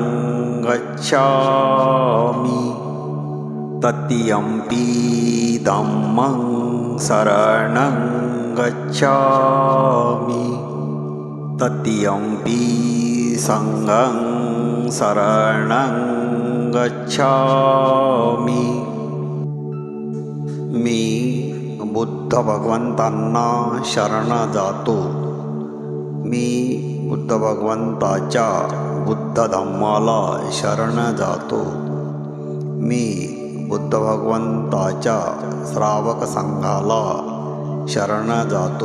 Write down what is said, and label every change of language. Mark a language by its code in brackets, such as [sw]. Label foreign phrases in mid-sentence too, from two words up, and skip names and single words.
[pi] गच्छामि, तृतीयंपि धम्मं शरणं गच्छामि, तृतीयंपि संघं शरणं गच्छामि. [mr] मी बुद्ध भगवंतांना शरण जातो. मी बुद्ध भगवंताच्या बुद्ध धम्माला शरण जातो. मी बुद्ध भगवंताच्या श्रावक संघाला शरण जातो.